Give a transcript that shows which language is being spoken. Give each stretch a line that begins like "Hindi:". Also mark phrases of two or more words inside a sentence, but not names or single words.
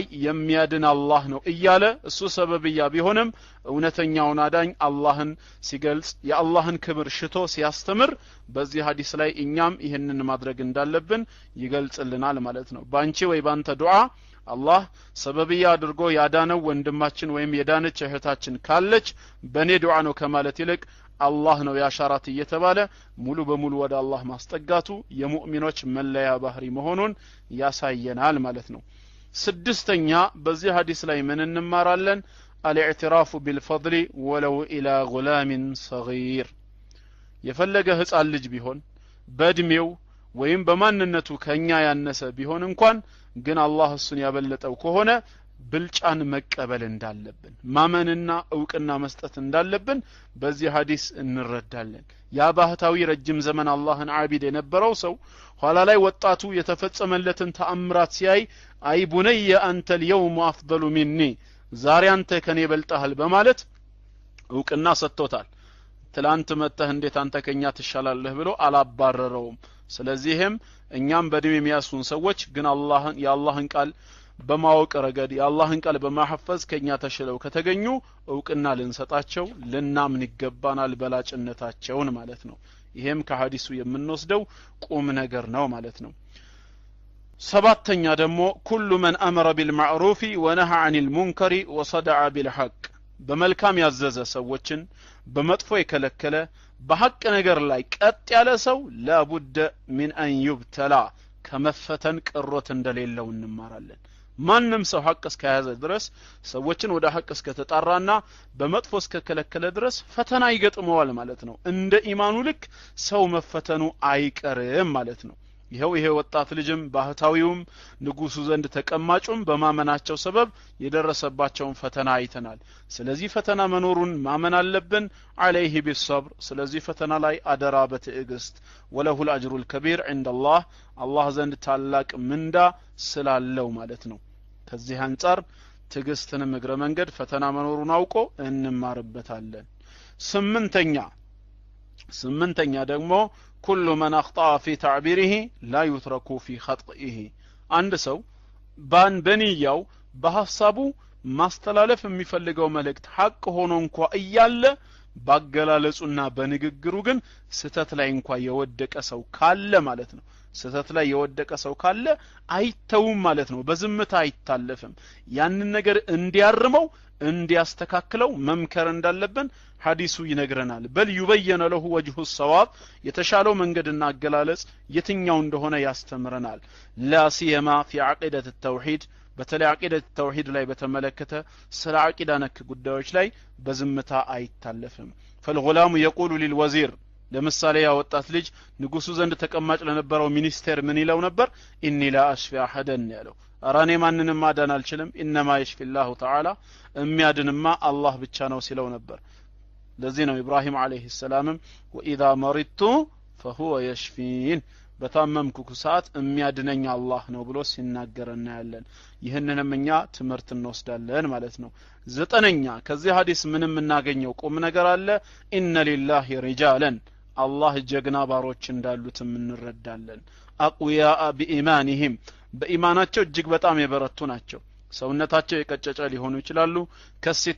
Amharic: የሚያድን አላህ ነው እያለ እሱ ሰበብያ ቢሆንም እውነተኛውን አዳኝ አላህን ሲገልጽ የአላህን ክብር ሽቶ ሲያስተምር በዚህ ሐዲስ ላይ እኛም ይሄንን ማድረግ እንዳለብን ይገልጽልናል ማለት ነው ባንቺ ወይ ባንተ ዱዓ አላህ ሰበብያ አድርጎ ያዳነው ወንድማችን ወይም የዳነች እህታችን ካለች በኔ ዱዓ ነው ከማለት ይልቅ አላህ ነው ያሻራት እየተባለ ሙሉ በሙሉ ወደ አላህ ማስጠጋቱ የሙእሚኖች መለያ ባህሪ መሆኑን ያሳየናል ማለት ነው ስድስተኛ በዚህ ሐዲስ ላይ ምን እንማራለን
Arabic: الاعتراف بالفضل ولو الى غلام صغير
Amharic: የፈለገ ህፃን ልጅ ቢሆን በእድሜው ወይም በማንነቱ ከኛ ያነሰ ቢሆን እንኳን ግን አላህ እሱን ያበለጠው ከሆነ ብልጫን መቀበል እንዳለብን ማመንና ዕውቅና መስጠት እንዳለብን በዚህ ሐዲስ እንረዳለን ያ ባህታዊ ረጅም ዘመን አላህን ዓቢድ የነበረው ሰው ኋላ ላይ ወጣቱ የተፈጸመለትን ተአምራት ሲያይ
Arabic: أي بني
Amharic: አንተ
Arabic: اليوم افضل مني
Amharic: ዛሬ አንተ ከኔ በልጣሃል በማለት ዕውቅና ሰጥቶታል ትላንት መተህ እንዴት አንተ ከኛ ትሻላለህ ብሎ አላባረረውም ስለዚህም እኛም በእድሜ የሚያሱን ሰዎች ግን የአላህን ቃል በማወቅ ረገድ የአላህን ቃል በማሐፈዝ ከኛ ተሽለው ከተገኙ ዕውቅና ልንሰጣቸው ልናምን ይገባናል በላጭነታቸውን ማለት ነው ይሄም ከሐዲሱ የምንወስደው ቁም ነገር ነው ማለት ነው ሰባተኛ ደግሞ
Arabic: كل من امر بالمعروف ونهى عن المنكر وصدع بالحق
Amharic: በመልካም ያዘዘ ሰዎችን በመጥፎ የከለከለ በሐቅ ነገር ላይ ቀጥ ያለ ሰው
Arabic: لابد من ان يبتلى
Amharic: ከመፈተን ቅሮት እንደሌለው እንማራለን ማንንም ሰው ሐቅ እስከያዘ ድረስ ሰዎችን ወደ ሐቅ እስከተጣራና በመጥፎ እስከከለከለ ድረስ ፈተና ይገጥመዋል ማለት ነው እንደ ኢማኑ ልክ ሰው መፈተኑ አይቀርም ማለት ነው ይሄ ወጣት ልጅም ባህታዊውም ንጉሱ ዘንድ ተቀማጩም በማመናቸው ሰበብ የደረሰባቸውን ፈተና አይተናል ስለዚህ ፈተና መኖሩን ማመን አለብን
Arabic: عليه بالصبر
Amharic: ስለዚህ ፈተና ላይ አደራ በትዕግስት
Arabic: وله الاجر الكبير عند الله
Amharic: አላህ ዘንድ ታላቅ ምንዳ ስላለው ማለት ነው ከዚህ አንፃር ትዕግስትን እግረ መንገድ ፈተና መኖሩን አውቆ እንማርበታለን ስምንተኛ ደግሞ
Arabic: كل من اخطأ في تعبيره لا يترك في خطئه
Amharic: አንድ ሰው በንያው በሐሳቡ ማስተላለፍ የሚፈልገው መልእክት ሐቅ ሆኖ እንኳን እያለ ባገላለጹና በንግግሩ ግን ስተት ላይ እንኳን የወደቀ ሰው ካለ ማለት ነው ስተት ላይ የወደቀ ሰው ካለ አይተውም ማለት ነው በዝምታ አይታለፍም ያንን ነገር እንዲያርመው እንዲያስተካክለው መምከር እንዳለብን ሐዲሱ ይነግረናል
Arabic: بل يبين له وجه الصواب
Amharic: የተሻለው መንገድና አገላለጽ የትኛው እንደሆነ ያስተምረናል
Arabic: لا سيما في عقيدة التوحيد
Amharic: በተለይ
Arabic: عقيدة التوحيد
Amharic: ላይ በተመለከተ ስለ አቂዳ ነክ ጉዳዮች ላይ በዝምታ አይታለፍም
Arabic: فالغلام يقول للوزير
Amharic: ለምሳሌ ያ ወጣት ልጅ ንጉሱ ዘንድ ተቀማጭ ለነበረው ሚኒስቴር ምን ይለው ነበር
Arabic: إني لا أشفي أحدا
Amharic: ያለው አራኔ ማንንም ማዳን አልችልም
Arabic: انما يشفي الله تعالى
Amharic: የሚያድንማ አላህ ብቻ ነው ሲለው ነበር ለዚህ ነው ኢብራሂም
Arabic: عليه السلام واذا مرضت فهو يشفين
Amharic: በታመምኩ ሰዓት የሚያድነኝ አላህ ነው ብሎ ሲናገርና ያለን ይህንንም እኛ ትምህርት እንወስዳለን ማለት ነው። ዘጠነኛ ከዚህ ሐዲስ ምንም እናገኘው ቁም ነገር አለ።
Arabic: إن لله رجالا
Amharic: አላህ ጀግና ባሮች እንዳሉትም እንረዳለን።
Arabic: أقوياء بإيمانهم
Amharic: በኢማናቸው እጅግ በጣም የበረቱ ናቸው። ሰውነታቸው የቀጨጨ ሊሆኑ ይችላሉ፣ ከሲታ